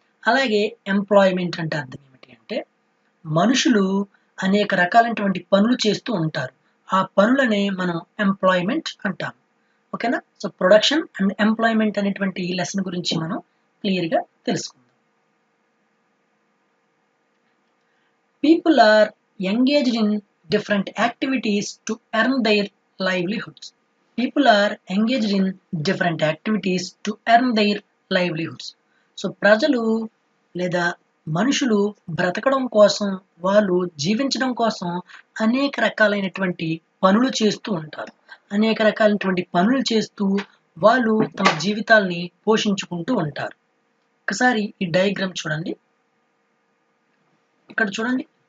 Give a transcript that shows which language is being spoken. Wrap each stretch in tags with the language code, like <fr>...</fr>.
<te>అలాగే ఎంప్లాయ్మెంట్ అంటే అర్థం ఏమిటి అంటే మనుషులు అనేక రకాలైనటువంటి పనులు చేస్తూ ఉంటారు. ఆ పనులనే మనం ఎంప్లాయ్మెంట్ అంటాం. ఓకేనా? సో ప్రొడక్షన్ అండ్ ఎంప్లాయ్మెంట్ అనేటువంటి ఈ లెసన్ గురించి మనం క్లియర్గా తెలుసుకుందాం.</te> <en>People are engaged in different activities to earn their livelihoods. People are engaged in different activities to earn their livelihoods.</en> <te>So ప్రజలు లేదా మనుషులు బ్రతకడం కోసం, వాళ్ళు జీవించడం కోసం అనేక రకాలైనటువంటి పనులు చేస్తూ ఉంటారు. అనేక రకాలైనటువంటి పనులు చేస్తూ వాళ్ళు తమ జీవితాల్ని పోషించుకుంటూ ఉంటారు. ఒకసారి ఈ డయాగ్రామ్ చూడండి. ఇక్కడ చూడండి.</te>